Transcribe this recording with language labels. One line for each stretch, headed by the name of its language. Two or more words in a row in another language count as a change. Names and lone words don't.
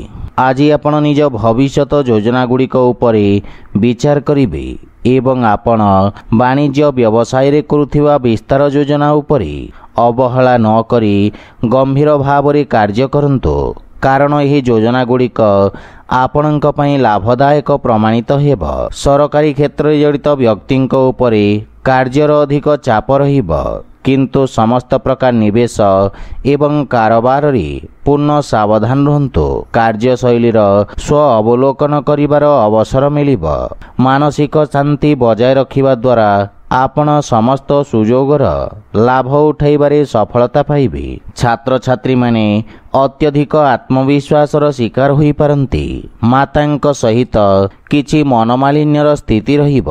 Odia: ଆଜି ଆପଣ ନିଜ ଭବିଷ୍ୟତ ଯୋଜନା ଗୁଡ଼ିକ ଉପରେ ବିଚାର କରିବେ ଏବଂ ଆପଣ ବାଣିଜ୍ୟ ବ୍ୟବସାୟ ରେ କରୁଥିବା ବିସ୍ତାର ଯୋଜନା ଉପରେ ଅବହେଳା ନ କରି ଗମ୍ଭୀର ଭାବ ରେ କାର୍ଯ୍ୟ କରନ୍ତୁ କାରଣ ଏହି ଯୋଜନା ଗୁଡ଼ିକ ଆପଣଙ୍କ ପାଇଁ ଲାଭଦାୟକ ପ୍ରମାଣିତ ହେବ। ସରକାରୀ କ୍ଷେତ୍ର ରେ ଜଡ଼ିତ ବ୍ୟକ୍ତିଙ୍କ ଉପରେ କାର୍ଯ୍ୟର ଅଧିକ ଚାପ ରହିବ କିନ୍ତୁ ସମସ୍ତ ପ୍ରକାର ନିବେଶ ଏବଂ କାରବାର ରେ ପୂର୍ଣ୍ଣ ସାବଧାନ ରହନ୍ତୁ। କାର୍ଯ୍ୟଶୈଳୀର ସ୍ୱ ଅବଲୋକନ କରିବାର ଅବସର ମିଳିବ। ମାନସିକ ଶାନ୍ତି ବଜାୟ ରଖିବା ଦ୍ୱାରା ଆପଣ ସମସ୍ତ ସୁଯୋଗର ଲାଭ ଉଠାଇବାରେ ସଫଳତା ପାଇବେ। ଛାତ୍ର ଛାତ୍ରୀ ମାନେ ଅତ୍ୟଧିକ ଆତ୍ମବିଶ୍ୱାସର ଶିକାର ହୋଇ ପାରନ୍ତି। ମାତାଙ୍କ ସହିତ କିଛି ମନମାଳିନ୍ୟର ସ୍ଥିତି ରହିବ।